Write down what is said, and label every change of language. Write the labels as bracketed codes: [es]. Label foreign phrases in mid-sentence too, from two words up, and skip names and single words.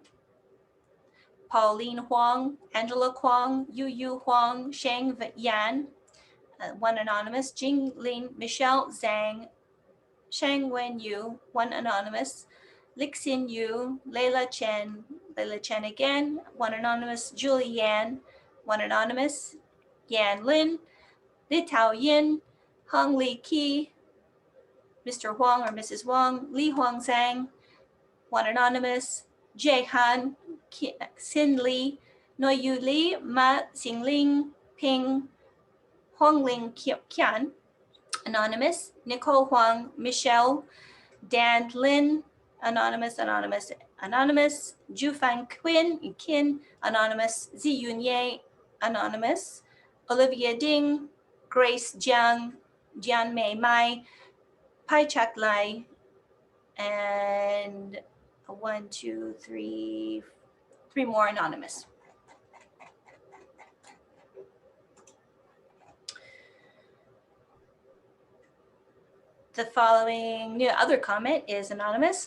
[en] Pauline Huang, Angela Kwong, Yu Huang, Shang Yan, one anonymous, Jing Lin, Michelle Zhang, Shang Wen Yu, one anonymous, Lixin Yu, Leila Chen again, one anonymous, Julie Yan, one anonymous, Yan Lin, Li Tao Yin, Hong Li Qi, Mr. Huang or Mrs. Huang, Li Huang Zhang, one anonymous, Jie Han, Xin Li, Noyu Li, Ma Xingling, Ping, Hongling Qian, anonymous, Nicole Huang, Michelle, Dan Lin, anonymous, Jufan Qin, anonymous, Zi Yunye, anonymous, Olivia Ding, Grace Jiang, Jian Mei Mai, Pai Chak Lai, and 3 more anonymous. The following other comment is anonymous.